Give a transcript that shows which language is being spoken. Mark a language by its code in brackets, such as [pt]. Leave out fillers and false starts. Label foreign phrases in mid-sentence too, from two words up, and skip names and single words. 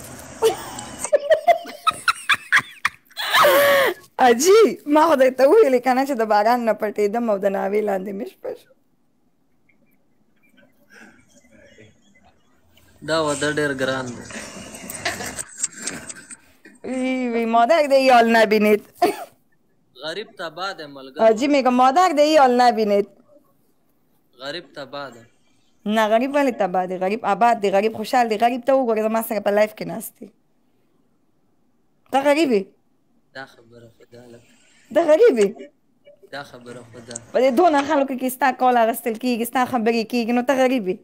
[ps] اجي ما خدای ته وویلې که نه چې د باران نه پټېدم او د ناوې لاندې مې شپه شو. دا واده ډېر ګران دی. [fa] وی مادر دی یال نبینید. [ps] غریب تباه دی ملګری. [fa] حاجی میگم مادر دی یال نبینید. [ps] غریب تباه دی. نه غریب ولې تباه دی؟ غریب آباد دی، غریب خوشحال دی. غریب ته وګوره زما سره په لایف کې ناست دی. ته غریب یې؟ دا خبره خو ده لکه ته غریب یې؟ دا خبره خو ده. په دې دونه خلکو کې ستا کول اخیستل کېږي، ستا خبرې کېږي، نو ته غریب یې.